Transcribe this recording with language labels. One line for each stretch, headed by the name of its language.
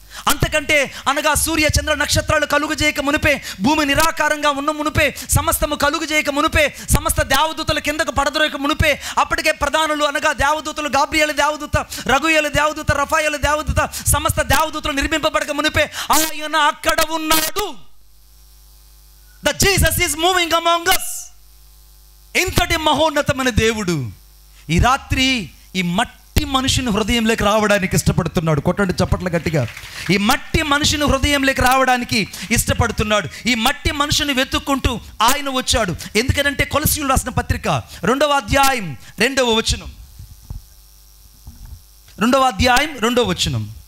Telugu: అంతకంటే అనగా సూర్య చంద్ర నక్షత్రాలు కలుగు చేయక మునిపే, భూమి నిరాకారంగా ఉన్న మునిపే, సమస్తము కలుగు చేయక మునిపే, సమస్త దేవదూతలు కిందకు పడదొరక మునిపే, అప్పటికే ప్రధానులు అనగా దేవదూతలు, గాబ్రియేలు దేవదూత, రగుయేలు దేవదూత, రఫాయేలు దేవదూత, సమస్త దేవదూతలు నిర్మింపబడక మునిపే ఆయన అక్కడ ఉన్నాడు.
English: The Jesus is moving among us.
Telugu: ఇంతటి మహోన్నతమైన దేవుడు ఈ రాత్రి ఈ మట్టి మనిషిని హృదయంలోకి రావడానికి ఇష్టపడుతున్నాడు. కొట్టండి చప్పట్ల గట్టిగా. ఈ మట్టి మనిషిని హృదయంలోకి రావడానికి ఇష్టపడుతున్నాడు. ఈ మట్టి మనిషిని వెతుక్కుంటూ ఆయన వచ్చాడు. ఎందుకంటే కొలసీయులు రాసిన పత్రిక 2వ అధ్యాయం 2వ వచనం, 2వ అధ్యాయం 2వ వచనం.